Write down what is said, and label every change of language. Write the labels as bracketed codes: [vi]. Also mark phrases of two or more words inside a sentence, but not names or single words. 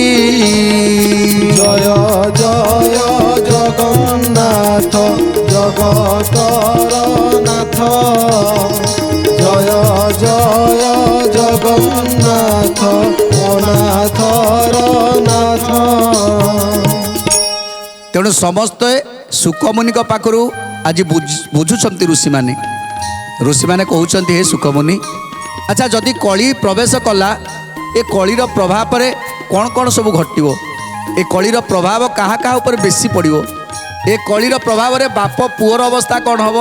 [or] ଜୟ ଜୟ ଜଗନ୍ନାଥ ଜଗତର ନାଥ, ଜୟ ଜୟ ଜଗନ୍ନାଥ ଅନାଥର ନାଥ। ତେଣୁ ସମସ୍ତେ ସୁକମୁନିଙ୍କ ପାଖରୁ ଆଜି ବୁଝୁଛନ୍ତି ଋଷିମାନେ। ଋଷିମାନେ କହୁଛନ୍ତି ହେ ସୁକମୁନି, ଆଚ୍ଛା ଯଦି କଳି ପ୍ରବେଶ କଲା ଏ କଳିର ପ୍ରଭାବରେ କ'ଣ କ'ଣ ସବୁ ଘଟିବ? ଏ କଳିର ପ୍ରଭାବ କାହା କାହା ଉପରେ ବେଶୀ ପଡ଼ିବ? ଏ କଳିର ପ୍ରଭାବରେ ବାପ ପୁଅର ଅବସ୍ଥା କ'ଣ ହେବ?